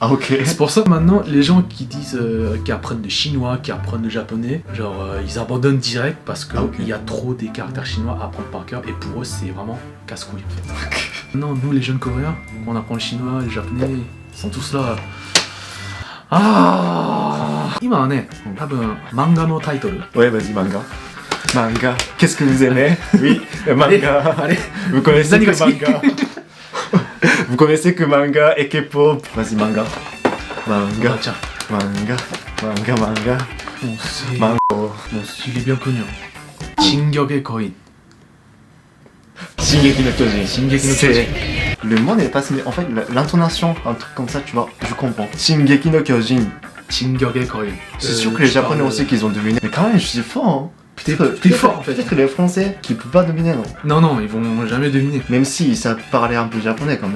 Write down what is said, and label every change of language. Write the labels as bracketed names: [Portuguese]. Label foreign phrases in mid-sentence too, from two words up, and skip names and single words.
[French] Ah, ok. C'est pour ça que maintenant, les gens qui disent, qui apprennent le chinois, qui apprennent le japonais, genre, ils abandonnent direct parce qu'il Ah, ok. y a trop des caractères chinois à apprendre par cœur et pour eux, c'est vraiment casse-couille en fait. Non, nous les jeunes coréens, quand on apprend le chinois, le japonais, ils sont tous là. Ah! [Japanese] 今はね、多分漫画のタイトル [French] Ouais, vas-y, manga. Manga. Qu'est-ce que vous aimez? Oui, manga. Allez, Vous connaissez que Zanigaski. manga. Vous connaissez que manga et K-pop. Vas-y, manga. Manga. tiens, Manga. Manga, manga. c'est... Manga. il est bien connu. Hein. Shingeki Koin. Shingeki no Kyojin. Shingeki no C'est- Kyojin. Le mot n'est pas similaire. En fait, l'intonation, un truc comme ça, tu vois, je comprends. Shingeki no Kyojin. Shingeki Koin. C'est sûr que les Japonais aussi qu'ils ont deviné. Mais quand même, je suis fort. Hein. T'es fort en fait. Peut-être que les Français qui peuvent pas deviner, non. Non, non, ils vont jamais deviner. Même s'ils savent parler un peu japonais quand même.